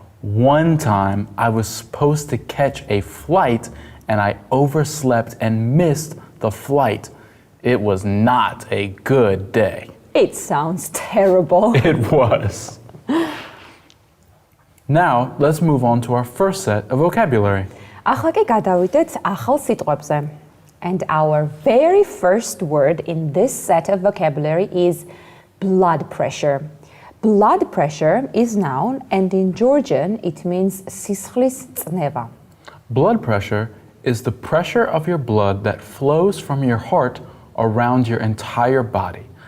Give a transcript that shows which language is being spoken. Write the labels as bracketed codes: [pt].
[en] One time I was supposed to catch a flight and I overslept and missed the flight. It was not a good day. It sounds terrible. It was. Now, let's move on to our first set of vocabulary. [ka] ახლა კი გადავიდეთ ახალ სიტყვებზე. [en] And our very first word in this set of vocabulary is blood pressure. Blood pressure is noun, and in Georgian it means [ka] სისხლის წნევა. [en] Blood pressure is the pressure of your blood that flows from your heart around your entire body.